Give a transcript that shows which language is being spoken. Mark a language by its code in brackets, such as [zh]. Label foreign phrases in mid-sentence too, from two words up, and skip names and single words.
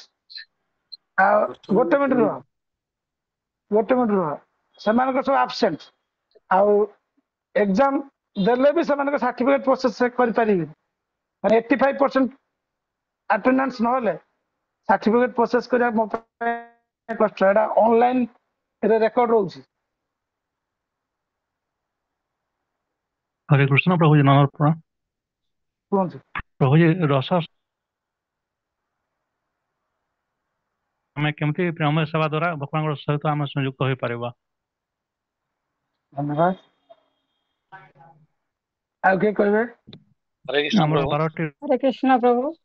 [or] ଆଉ ଗୋଟେ ମିନିଟ ରୁହ, ସେମାନଙ୍କର ସବୁ ଆବସେଣ୍ଟ। ଆଉ ଏକ୍ସାମ ଦେଲେ ବି ସେମାନଙ୍କ ସାର୍ଟିଫିକେଟ ପ୍ରୋସେସ କରିପାରିବେନି। ମାନେ 85% ଆଟେଣ୍ଡାନ୍ସ ନହେଲେ ସାର୍ଟିଫିକେଟ ପ୍ରୋସେସ କରିବା ମୋ ପାଇଁ କଷ୍ଟ। ଏଟା ଅନଲାଇନ ରେ ରେକର୍ଡ ରହୁଛି। [hi] हरे कृष्ण प्रभुजी नमस्कार। [or] କୁହନ୍ତୁ। प्रभुजी रस ଆମେ କେମିତି ପ୍ରେମ ସେବା ଦ୍ୱାରା ଭଗବାନଙ୍କ ସହିତ ଆମେ ସଂଯୁକ୍ତ ହୋଇପାରିବା? ଧନ୍ୟବାଦ। ଆଉ କିଏ କହିବେ? ହରେ କୃଷ୍ଣ ଆମର ପ୍ରଭୁ। 12ଟି ହରେ କୃଷ୍ଣ ପ୍ରଭୁ।